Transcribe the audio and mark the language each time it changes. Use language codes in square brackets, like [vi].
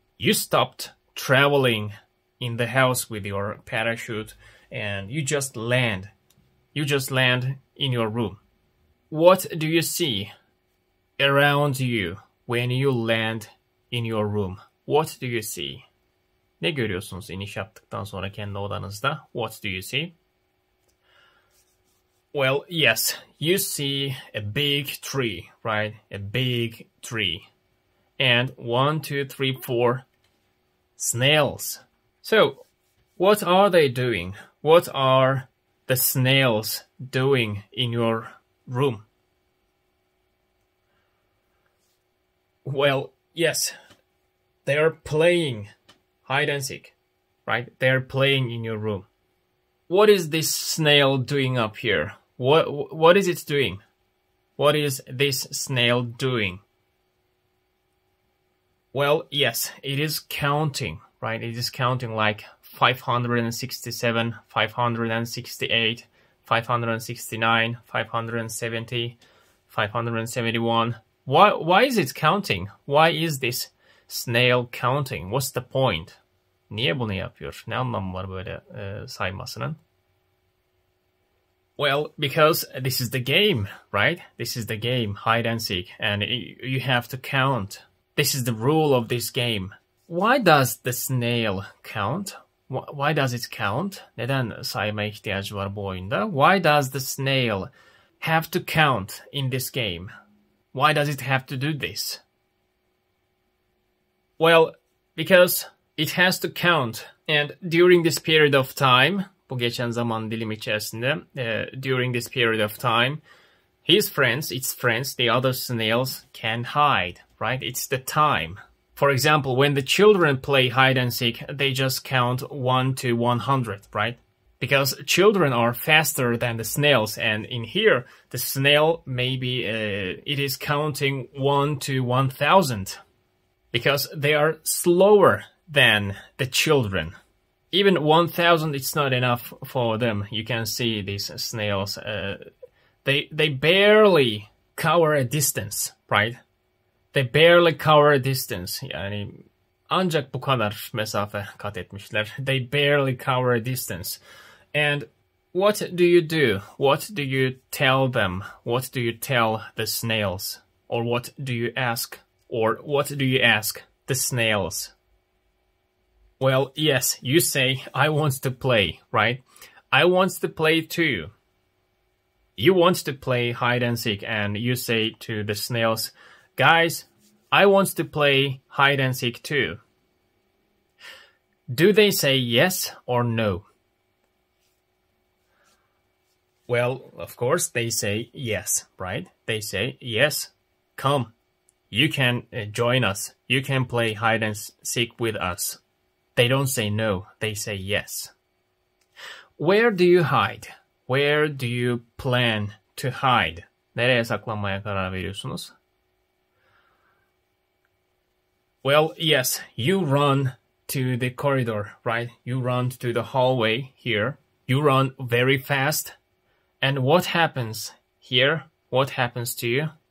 [en] You stopped traveling in the house with your parachute and you just land. You just land in your room. What do you see around you when you land in your room? What do you see? [tr] Ne görüyorsunuz iniş yaptıktan sonra kendi odanızda? [en] What do you see? Well, yes, you see a big tree, right? A big tree. And 1, 2, 3, 4 snails. So, what are they doing? What are the snails doing in your room? Well, yes, they are playing hide and seek, right? They are playing in your room. What is this snail doing up here? What is it doing? What is this snail doing? Well, yes, it is counting, right? It is counting like 567, 568, 569, 570, 571. Why is it counting? Why is this snail counting? What's the point? [tr] Niye bunu yapıyor? Ne anlamı var böyle saymasının? [en] Well, because this is the game, right? This is the game, hide and seek, and you have to count. This is the rule of this game. Why does the snail count? Why does it count? [tr] Neden sayma ihtiyacı var bu oyunda? [en] Why does the snail have to count in this game? Why does it have to do this? Well, because it has to count, and during this period of time, [tr] bu geçen zaman dilimi içerisinde, [en] during this period of time, its friends, the other snails can hide, right? It's the time. For example, when the children play hide and seek, they just count 1 to 100, right? Because children are faster than the snails, and in here, the snail maybe it is counting 1 to 1,000, because they are slower than the children. Even 1,000, it's not enough for them. You can see these snails. They barely cover a distance, right? They barely cover a distance. [tr] Yani ancak bu kadar mesafe kat etmişler. [en] They barely cover a distance. And what do you do? What do you tell them? What do you tell the snails? Or what do you ask? Or what do you ask the snails? Well, yes, you say, I want to play, right? I want to play too. You want to play hide and seek, and you say to the snails, guys, I want to play hide and seek too. Do they say yes or no? Well, of course, they say yes, right? They say, yes, come. You can join us. You can play hide and seek with us. They don't say no, they say yes. Where do you hide? Where do you plan to hide? [tr] Nereye saklanmaya karar veriyorsunuz? [en] Well, yes, you run to the corridor, right? You run to the hallway here. You run very fast. And what happens here? What happens to you?